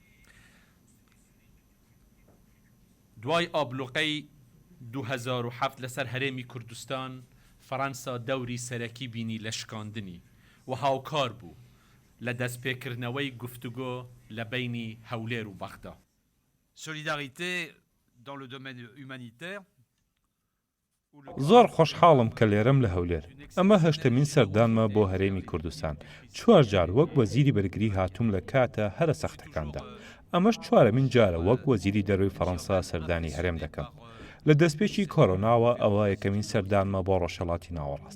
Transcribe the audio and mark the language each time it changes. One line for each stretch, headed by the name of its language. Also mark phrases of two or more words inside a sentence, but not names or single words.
Central Kurdish: دوای ئابلوقەی 2007 لەسەر هەرێمی کوردستان فەڕەنسا دەوری سەرەکی بینی لە شکاندنی و هاوکار بوو لە دەستپێکردنەوەی گفتوگۆ لە بینی هەولێر و بەغدا.
French: Solidarité dans le domaine humanitaire.
Central Kurdish: زۆر خۆشحاڵم کە لێرەم لە هەولێر. ئەمە هەشتمین سەردانمە بۆ هەرێمی کوردستان. 4 جار وەک وەزیری بەرگری هاتووم لە کاتە هەرە سەختەکاندا. ئەمەش 4مین جارە وەک وەزیری دەرەوەی فەڕەنسا سەردانی هەرێم دەکەم. لە دەستپێکی کۆڕۆناوە ئەوە یەکەمین سەردانمە بۆ ڕۆژهەڵاتی ناوەڕاست.